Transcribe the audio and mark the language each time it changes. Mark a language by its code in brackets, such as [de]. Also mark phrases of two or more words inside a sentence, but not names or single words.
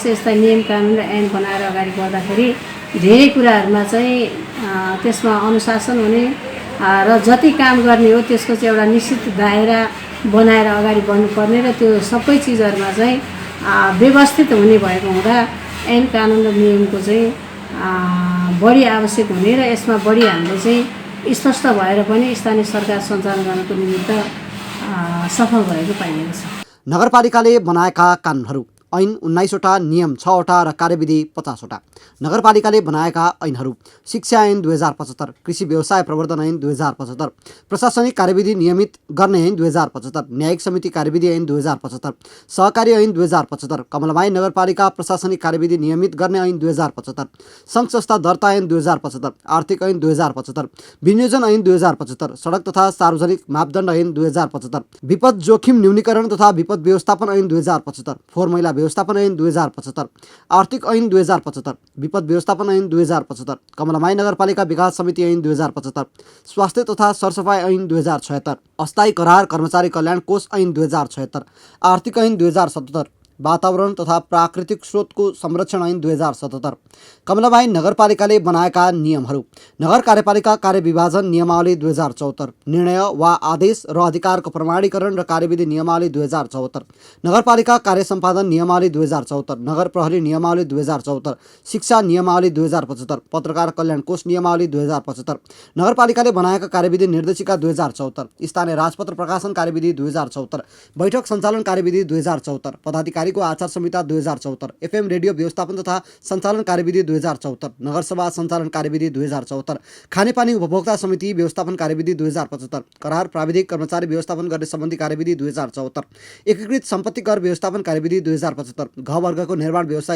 [ne] यस्ता नियम कानुन र ऐन बनाएर अगाडि बढ्दाखेरि धेरै कुराहरूमा चाहिँ त्यसमा अनुशासन हुने र जति काम गर्ने हो त्यसको चाहिँ एउटा निश्चित दायरा बनाएर अगाडि बढ्नुपर्ने र त्यो सबै चिजहरूमा चाहिँ व्यवस्थित हुने भएको हुँदा ऐन कानुन र नियमको चाहिँ बढी आवश्यक हुने र यसमा बढी हामीले चाहिँ स्पष्ट भएर पनि स्थानीय सरकार सञ्चालन गर्नको निमित्त सफल भएको पाइएको छ। नगरपालिकाले बनाएका कानुनहरू ऐन 19 वटा, नियम 6 वटा र कार्यविधि 50 वटा। नगरपालिकाले बनाएका ऐनहरू शिक्षा ऐन 2075, कृषि व्यवसाय प्रवर्धन ऐन 2075, प्रशासनिक कार्यविधि नियमित गर्ने ऐन 2075, न्यायिक समिति कार्यविधि ऐन 2075, सहकारी ऐन 2075, कमलामाई नगरपालिका प्रशासनिक कार्यविधि नियमित गर्ने ऐन 2075, सङ्घ संस्था दर्ता ऐन 2075, आर्थिक ऐन 2075, विनियोजन ऐन 2075, सडक तथा सार्वजनिक मापदण्ड ऐन 2075, विपद जोखिम न्यूनीकरण तथा विपद व्यवस्थापन ऐन 2075, फोहोर मैला व्यवस्थापन ऐन 2075, आर्थिक ऐन 2075, विपद व्यवस्थापन ऐन 2075, कमलामाई नगरपालिका विकास समिति ऐन 2075, स्वास्थ्य तथा सरसफाई ऐन 2076, अस्थायी करार कर्मचारी कल्याण कोष ऐन 2076, आर्थिक ऐन 2077, वातावरण तथा प्राकृतिक स्रोतको संरक्षण ऐन 2077। कमलामाई नगरपालिकाले बनाएका नियमहरू नगर कार्यपालिका कार्यविभाजन नियमावली 2074, निर्णय वा आदेश र अधिकारको प्रमाणीकरण र कार्यविधि नियमावली 2074, नगरपालिका कार्य सम्पादन नियमावली 2074, नगर प्रहरी नियमावली 2074, शिक्षा नियमावली 2075, पत्रकार कल्याण कोष नियमावली 2075, नगरपालिकाले बनाएका कार्यविधि निर्देशिका 2074, स्थानीय राजपत्र प्रकाशन कार्यविधि 2074, बैठक सञ्चालन कार्यविधि 2074, पदाधिकारी आचार संहिता 2074, एफएम रेडियो व्यवस्थापन तथा सञ्चालन कार्यविधि 2074, नगरसभा सञ्चालन कार्यविधि 2074, खानेपानी उपभोक्ता समिति व्यवस्थापन कार्यविधि 2075, करार प्राविधिक कर्मचारी व्यवस्थापन गर्ने सम्बन्धी कार्यविधि 2074, एकीकृत सम्पत्ति कर व्यवस्थापन कार्यविधि 2075, घ वर्गको निर्माण व्यवसाय